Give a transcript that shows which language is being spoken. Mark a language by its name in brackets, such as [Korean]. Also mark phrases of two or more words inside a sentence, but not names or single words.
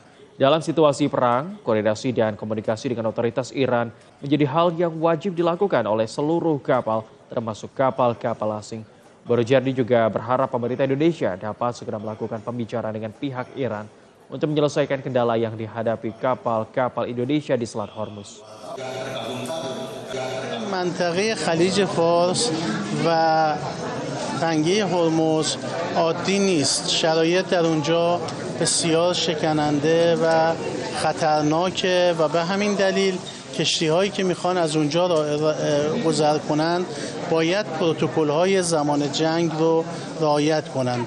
[Indonesian] Dalam situasi perang, koordinasi dan komunikasi dengan otoritas Iran menjadi hal yang wajib dilakukan oleh seluruh kapal, termasuk kapal-kapal asing. Borojerdi juga berharap pemerintah Indonesia dapat segera melakukan pembicaraan dengan pihak Iran untuk menyelesaikan kendala yang dihadapi kapal-kapal Indonesia di Selat Hormuz. [Persian] منطقه خلیج فارس و تنگه هرمز عادی نیست. شرایط در اونجا بسیار شکننده و خطرناکه و به همین دلیل کشتی‌هایی که میخوان از اونجا گذر کنند باید پروتکل‌های زمان جنگ رو رعایت کنند.